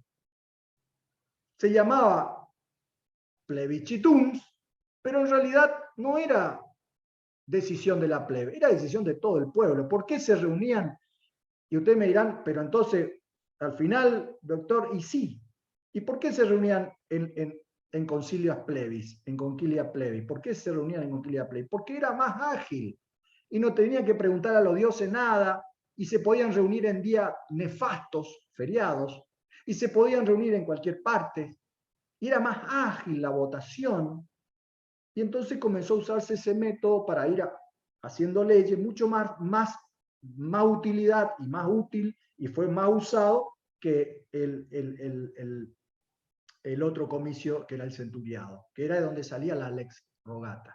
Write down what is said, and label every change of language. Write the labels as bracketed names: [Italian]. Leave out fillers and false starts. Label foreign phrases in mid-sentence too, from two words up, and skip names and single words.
[Spanish] Se llamaba plebiscitums, pero en realidad no era decisión de la plebe, era decisión de todo el pueblo. ¿Por qué se reunían? Y ustedes me dirán, pero entonces, al final, doctor, y sí. ¿Y por qué se reunían en [Latin] concilias plebis, [Spanish] en [Latin] conquilia plebis? [Spanish] ¿Por qué se reunían en [Latin] conquilia plebis? [Spanish] Porque era más ágil y no tenían que preguntar a los dioses nada y se podían reunir en días nefastos, feriados, y se podían reunir en cualquier parte y era más ágil la votación. Y entonces comenzó a usarse ese método para ir haciendo leyes mucho más utilidad y más útil, y fue más usado que el otro comicio que era el centuriado, que era de donde salía la [Latin] lex rogata.